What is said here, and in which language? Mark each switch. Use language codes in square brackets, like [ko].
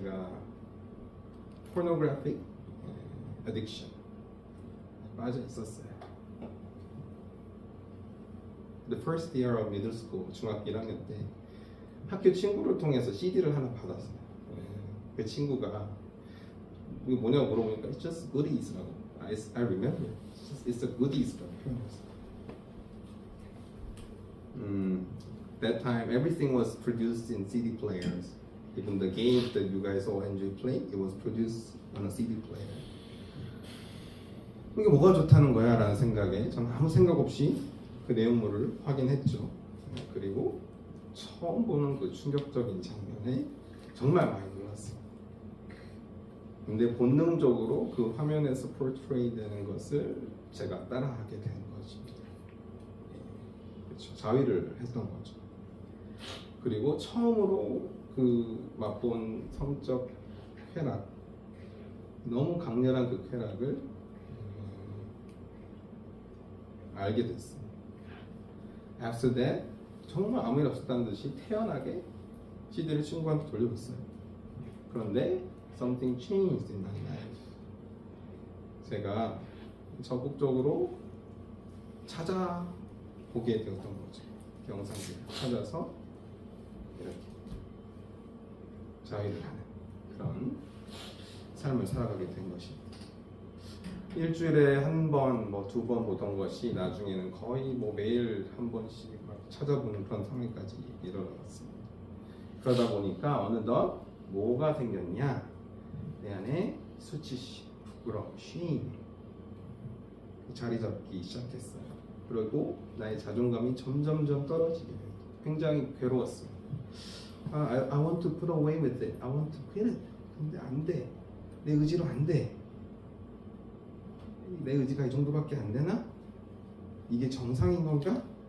[ko] 제가 [en] pornographic addiction [ko] 빠져 있었어요. [en] The first year of middle school, [ko] 중학교 1학년 때 학교 친구를 통해서 CD를 하나 받았어요. 그 친구가 이게 뭐냐고 물어보니까 [en] It's just goodies [ko] 라고. [en] I remember. It's a goodies라고 [ko] 표현했어요. [en] That time everything was produced in CD players. Even the games that you guys all enjoy playing, it was produced on a CD player. [ko] 이게 뭐가 좋다는 거야? 라는 생각에 저는 아무 생각 없이 그 내용물을 확인했죠. 그리고 처음 보는 그 충격적인 장면에 정말 많이 놀랐어요. 근데 본능적으로 그 화면에서 포트레이 되는 것을 제가 따라하게 된 것입니다. 그렇죠. 자위를 했던 거죠. 그리고 처음으로 그 맛본 성적 쾌락, 너무 강렬한 그 쾌락을 알게 됐어요. [en] After that, [ko] 정말 아무 일 없었다는 듯이 태연하게 CD를 친구한테 돌려줬어요. 그런데 [en] something changed in my life. [ko] 제가 적극적으로 찾아보게 되었던 거죠. 영상들을 찾아서 이렇게 자위를 하는 그런 삶을 살아가게 된 것입니다. 일주일에 한 번, 뭐 두 번 보던 것이 나중에는 거의 뭐 매일 한 번씩 찾아보는 그런 상황까지 이르렀습니다. 그러다 보니까 어느덧 뭐가 생겼냐? 내 안에 수치심, 부끄러움, 쉼 자리 잡기 시작했어요. 그리고 나의 자존감이 점점점 떨어지게 돼요. 굉장히 괴로웠어요. [en] I want to put away with it. I want to quit it. [ko] 근데 안 돼. 내 의지로 안 돼. 내 의지가 이 정도밖에 안 되나? 이게 정상인 건가?